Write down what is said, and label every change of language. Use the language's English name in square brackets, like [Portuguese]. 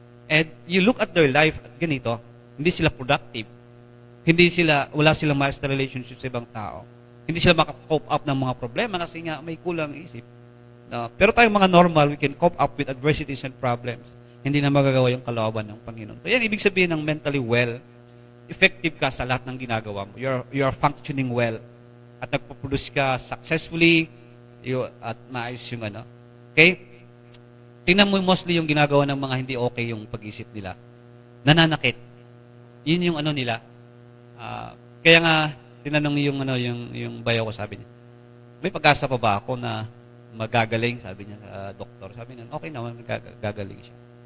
[English] And you look at their life, [Filipino] ganito, hindi sila [English] productive. [Filipino] Wala silang master relationship sa ibang tao. Hindi sila maka-cope up ng mga problema kasi nga may kulang isip. No? [English] Pero tayong mga normal, we can cope up with adversities and problems. [Filipino] Hindi na magagawa yung kalooban ng Panginoon. So yan, ibig sabihin ng mentally well, effective ka sa lahat ng ginagawa mo. [English] You're functioning well. [Filipino] At nagpo-produce ka successfully, at maayos yung Okay? Tingnan mo mostly yung ginagawa ng mga hindi okay yung pag-isip nila. Nananakit. Yun yung nila. Kaya nga, tinanong yung bayaw ko, sabi niya, may pag-asa pa ba ako na magagaling? Sabi niya sa doktor. Sabi niya, okay naman, gagaling siya.